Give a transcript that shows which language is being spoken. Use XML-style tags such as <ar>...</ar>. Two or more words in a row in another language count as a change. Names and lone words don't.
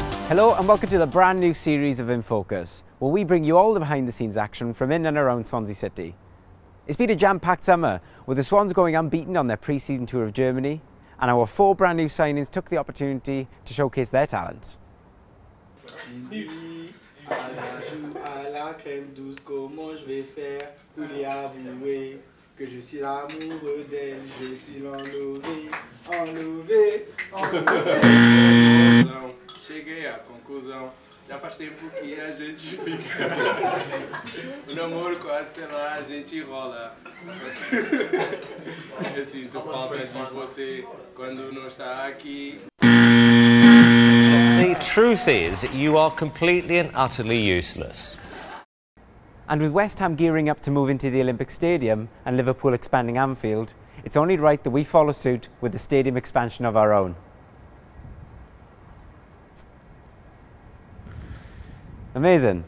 <en>Hello and welcome to the brand new series of In Focus, where we bring you all the behind the scenes action from in and around Swansea City. It's been a jam-packed summer, with the Swans going unbeaten on their pre-season tour of Germany, and our 4 brand new signings took the opportunity to showcase their talents.</en> <fr>Que je suis amoureux d'elle, je suis enlevé.</fr> <pt>Cheguei à conclusão, já faz tempo que a gente fica. O namoro quase, sei lá, a gente rola. Eu sinto falta de você quando não está aqui.</pt> <en>The truth is that you are completely and utterly useless. And with West Ham gearing up to move into the Olympic Stadium and Liverpool expanding Anfield, it's only right that we follow suit with the stadium expansion of our own. Amazing.</en>